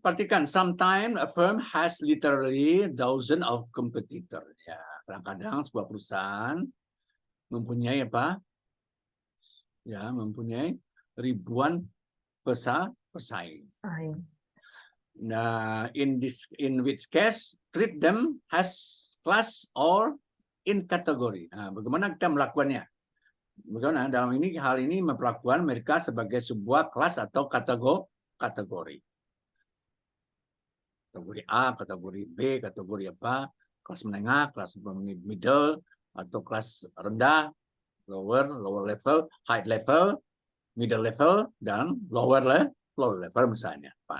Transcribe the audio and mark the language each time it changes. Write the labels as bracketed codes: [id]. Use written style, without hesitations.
[id] Perhatikan, [en] sometimes a firm has literally thousands of competitors. [id] Ya, kadang-kadang sebuah perusahaan mempunyai apa? Ya, mempunyai ribuan pesaing. Nah, [en] in which case treat them as class or in category. [id] Nah, bagaimana kita melakukannya? Bagaimana dalam hal ini memperlakukan mereka sebagai sebuah kelas atau kategori. Kategori A, kategori B, kategori apa? Kelas menengah, kelas middle, atau kelas rendah, [en] lower level, high level, middle level, [id] dan low level misalnya.